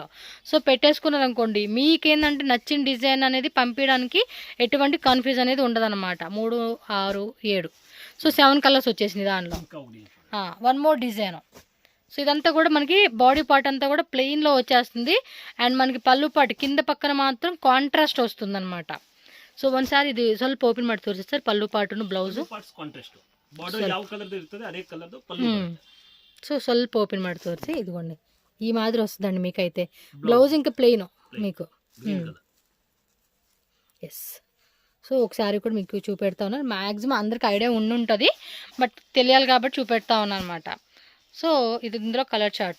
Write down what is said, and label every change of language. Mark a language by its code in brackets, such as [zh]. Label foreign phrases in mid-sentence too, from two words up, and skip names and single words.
[te] సో పెట్టేసుకున్నారు అనుకోండి, మీకేందంటే నచ్చిన డిజైన్ అనేది పంపించడానికి ఎటువంటి కన్ఫ్యూజ్ అనేది ఉండదన్నమాట. 3 6 7 సో 7 కలర్స్ వచ్చేసింది దానిలో. [en] 1 more design. [te] సో ఇదంతా కూడా మనకి [en] body part [te] అంతా కూడా ప్లెయిన్లో వచ్చేస్తుంది. అండ్ మనకి పళ్ళు పార్ట్ కింద పక్కన మాత్రం కాంట్రాస్ట్ వస్తుంది అనమాట. సో ఒకసారి ఇది [kn] ಸ್ವಲ್ಪ ఓపెన్ ಮಾಡಿ ತೋರಿಸ್ತಾರೆ [te] పళ్ళు పార్ట్ను బ్లౌజ్. [kn] సో ಸ್ವಲ್ಪ ఓపెన్ ಮಾಡಿ ತೋರಿಸಿ, [te] ఇదిగోండి ఈ మాదిరి వస్తుందండి మీకైతే. బ్లౌజ్ ఇంకా ప్లెయిన్ మీకు. ఎస్. సో ఒకసారి కూడా మీకు చూపెడతా ఉన్నాను. మ్యాక్సిమం అందరికి ఐడియా ఉండుంటుంది, బట్ తెలియాలి కాబట్టి చూపెడతా ఉన్నాను అనమాట. సో ఇది ఇందులో [en] color chart.